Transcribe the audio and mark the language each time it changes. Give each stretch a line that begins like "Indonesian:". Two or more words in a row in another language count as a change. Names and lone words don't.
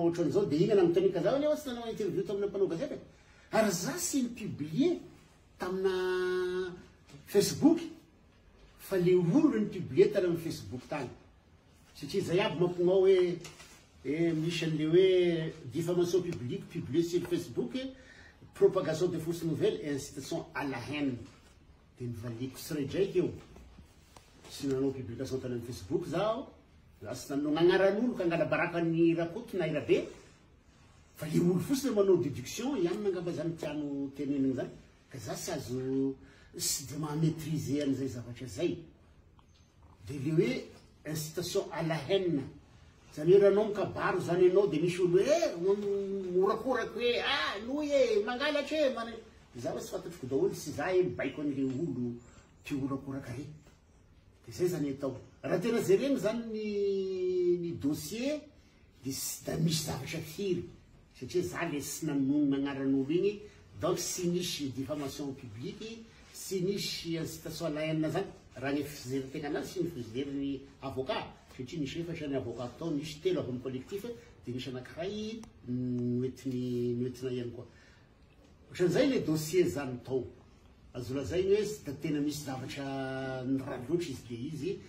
Malagasy: ohatran'izao de igny nagnontaniaka za hoe sy nanao interview tamina mpanao gazeta ary za sy nipublier tamina Facebook fa le olo nipublier tany amin'ny Facebook tany satria zay aby mampignao hoe misy an'le hoe
French: diffamation publique publier sur Facebook, propagation de fausses nouvelles et incitation à la haine.
Malagasy: De nivaliko tsiraidraiky eo sy nanao publication tany amin'ny Facebook zao za sy nanao gn'agnaran'olo ka angala baraka ny rakoto na irabe fa le olo fotsiny manao déduction ihany nangamba zany tiano teneniny zany ka za sy azo sy de mahamétriser an'izay zavatra zay. De le hoe
French: incitation à la haine
Malagasy: zany hoe raha anao mikabaro zany ianao de misy olo morakorako hoe noy mangalatra za hoe sy fantatriko daholo sy za mibaiko an'le olo mpiorakoraka re de zay zany atao raha tena jereny zany ny dossier de sy da misy zavatra firy satria za le sy nanonona agnaran'olo igny donc sy nisy
French: diffamation publique
Malagasy: sy nisy
French: incitation à la haine
Malagasy: zany raha ny fizerytegna anazy sy ny fizery avocat satria nisy efatra ny avocat tao nisy telo avy amin'ny collectif de misy anankiray noentina ihany koa ohatran'izay le dossier zany tao azo lazaigny hoe sy da tena misy zavatra niraha loatra izy de izy